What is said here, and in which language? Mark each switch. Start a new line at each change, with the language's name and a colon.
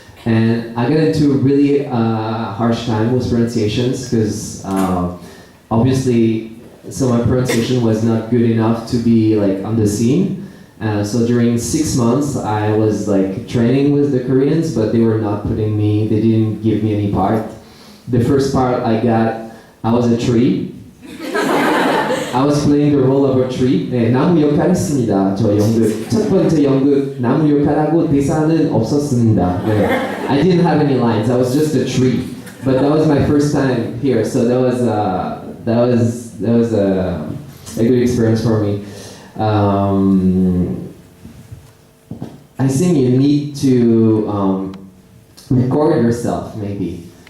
English: And I got into a really harsh time with pronunciations because obviously, so my pronunciation was not good enough to be like on the scene. So during 6 months, I was like training with the Koreans, but they were not putting me, they didn't give me any part. The first part I got, I was a tree. I was playing the role of a tree.
Korean: 네, 나무 역할했습니다. 저 연극. 첫 번째 연극 나무 역할하고 대사는 없었습니다. 네.
English: I didn't have any lines. I was just a tree. But that was my first time here, so that was a good experience for me. I think you need to record yourself, maybe.